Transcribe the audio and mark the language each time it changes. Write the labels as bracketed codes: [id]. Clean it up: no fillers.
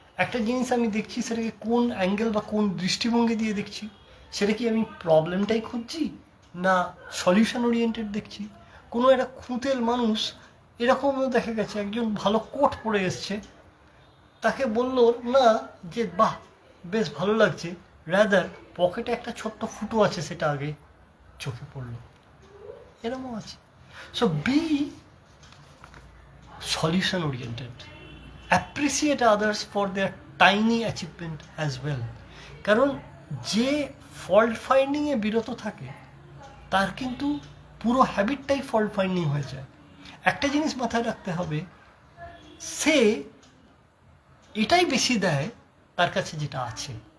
[bn] একটা জিনিস আমি দেখছি, সেটাকে কোন অ্যাঙ্গেল বা কোন দৃষ্টিভঙ্গি দিয়ে দেখছি, সেটা কি আমি প্রবলেমটাই খুঁজছি না সলিউশন ওরিয়েন্টেড দেখছি। কোনো একটা খুঁতেল মানুষ, এরকমও দেখা গেছে একজন ভালো কোট পরে এসছে, তাকে বলল না যে বাহ বেশ ভালো লাগছে, রাদার পকেটে একটা ছোট্ট ফুটো আছে, সেটা আগে চোখে পড়লো। এরকমও আছে। [en] So be solution oriented, appreciate others for their tiny achievement as well. [bn] কারণ যে ফল্ট ফাইন্ডিংয়ে বিরত থাকে তার কিন্তু পুরো হ্যাবিটটাই ফল্ট ফাইন্ডিং হয়ে যায়। একটা জিনিস মাথায় রাখতে হবে, সে এটাই বেশি দেয় তার কাছে যেটা আছে।